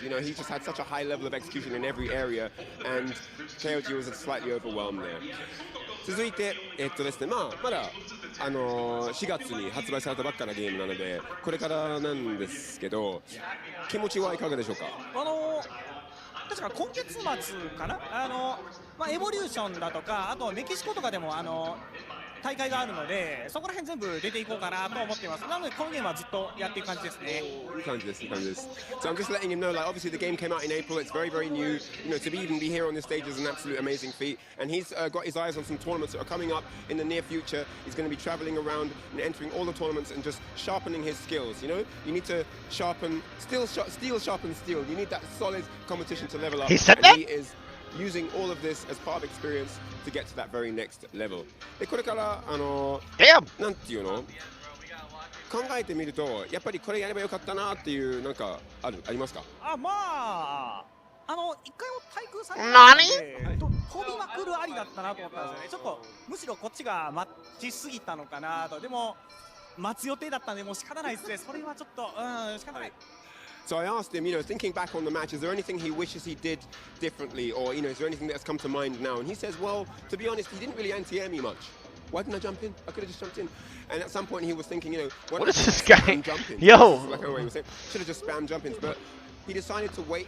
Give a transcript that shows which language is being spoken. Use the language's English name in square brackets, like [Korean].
[English] You know, he just had such a high level of execution in every area, and KOG was slightly overwhelmed there. [Japanese] 続いて、ですね、まだ4月に発売されたばっかなゲームなので、これからなんですけど、気持ちはいかがでしょうか。確か今月末かな、エボリューションだとか、あとメキシコとかでも大会があるので、そこら辺全部出ていこうかなと思っています。なのでこのゲームはずっとやっていく感じですね。いい感じです、いい感じです。 [English] So I'm just letting him know, like obviously the game came out in April. It's very, very new. You know, to even be here on this stage is an absolute amazing feat. And he's got his eyes on some tournaments that are coming up in the near future. He's going to be traveling around and entering all the tournaments and just sharpening his skills. You know, you need to sharpen, steel, sharpen steel. You need that solid competition to level up. He said that? He is using all of this as part of experience to get to that very next level. [Japanese] でこれからなんていうの考えてみるとやっぱりこれやればよかったなっていうなんかありますか？一回も対空されてないので飛びまくるありだったなと思ったんですよね。ちょっとむしろこっちが待ちすぎたのかなと。でも待つ予定だったんでもう仕方ないですね。それはちょっと仕方ない。 [English] So I asked him, you know, thinking back on the match, is there anything he wishes he did differently, or, you know, is there anything that's come to mind now? And he says, well, to be honest, he didn't really anti-air me much. Why didn't I jump in? I could have just jumped in. And at some point he was thinking, you know, what is this guy? Yo! Like he was saying, should have just spammed jump-ins, but he decided to wait.